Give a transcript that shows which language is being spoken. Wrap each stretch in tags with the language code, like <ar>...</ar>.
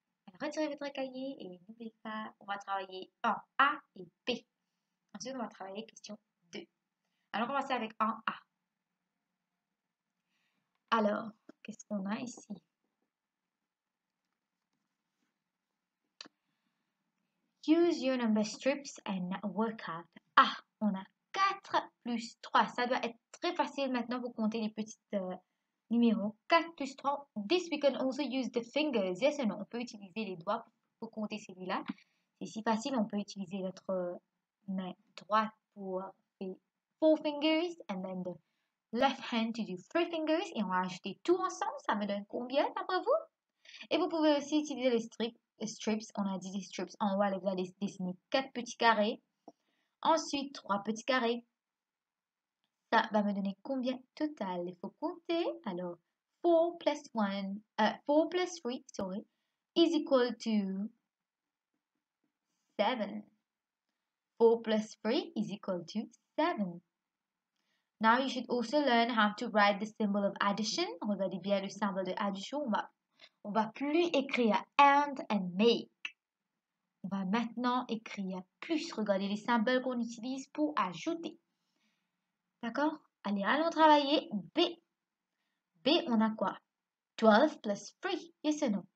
<fr>Alors, retirez votre cahier et n'oubliez pas, on va travailler en A et B. Ensuite, on va travailler question 2. Alors, on va commencer avec en A. Alors, qu'est-ce qu'on a ici?</fr> <en>Use your number strips and work out.</en> <fr>Ah, on a 4 plus 3. Ça doit être très facile maintenant pour compter les petits numéros. 4 plus 3.</fr> <en>This we can also use the fingers. Yes or no?</en> <fr>On peut utiliser les doigts pour compter celui-là. C'est si facile, on peut utiliser notre main droite pour faire</fr> <en>4 fingers and then the left hand to do 3 fingers.</en> <fr>Et on va ajouter tout ensemble. Ça me donne combien d'après vous? Et vous pouvez aussi utiliser les strips. On a dit des strips. En haut, vous allez dessiner 4 petits carrés. Ensuite, 3 petits carrés. Ça va me donner combien total? Il faut compter. Alors,</fr> <en>4 plus 4 plus 3, sorry, is equal to 7. 4 plus 3 is equal to 7. Now you should also learn how to write the symbol of addition.</en> <fr>Regardez bien le symbole de addition. On va plus écrire</fr> <en>and make.</en> <fr>On va maintenant écrire plus. Regardez les symboles qu'on utilise pour ajouter. D'accord? Allez, allons travailler. B. B, on a quoi? 12 plus 3.</fr> <en>Yes or no?</en>